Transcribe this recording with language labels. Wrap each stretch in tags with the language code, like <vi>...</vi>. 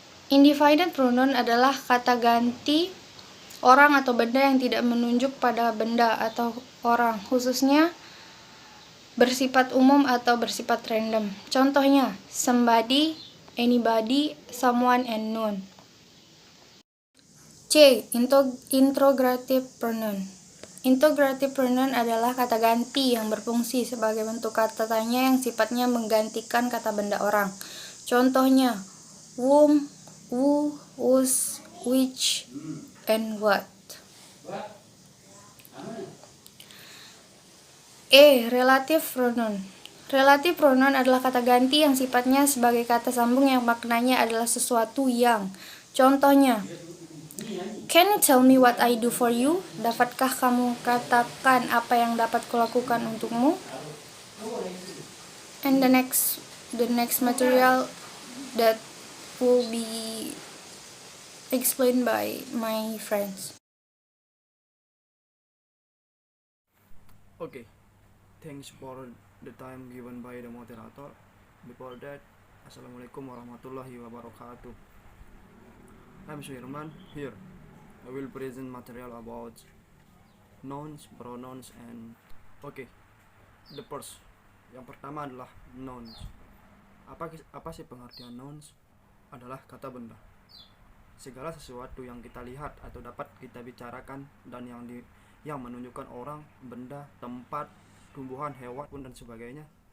<id>Indefinite pronoun adalah kata ganti orang atau benda yang tidak menunjuk pada benda atau orang, khususnya bersifat umum atau bersifat random. Contohnya,</id> <en>somebody, anybody, someone, and none.</en> <id>C. Interrogative pronoun. Interrogative pronoun adalah kata ganti yang berfungsi sebagai bentuk kata tanya yang sifatnya menggantikan kata benda orang. Contohnya,</id> <en>whom, who, whose, which, and what. E. Relative pronoun.</en> <id>Relative pronoun adalah kata ganti yang sifatnya sebagai kata sambung yang maknanya adalah sesuatu yang. Contohnya,</id> <en>can you tell me what I do for you?</en> <id>Dapatkah kamu katakan apa yang dapat kulakukan untukmu?</id> <en>And the next material that will be explained by my friends. Okay, thanks for the time given by the moderator. Before that,</en> <ar>Assalamualaikum warahmatullahi wabarakatuh.</ar> <en>I'm Syirman. Here, I will present material about nouns, pronouns, and okay, the first.</en> <id>Yang pertama adalah nouns. Apa sih pengertian nouns? Adalah kata benda. Segala sesuatu yang kita lihat atau dapat kita bicarakan dan yang menunjukkan orang, benda, tempat, tumbuhan, hewan, dan sebagainya.</id>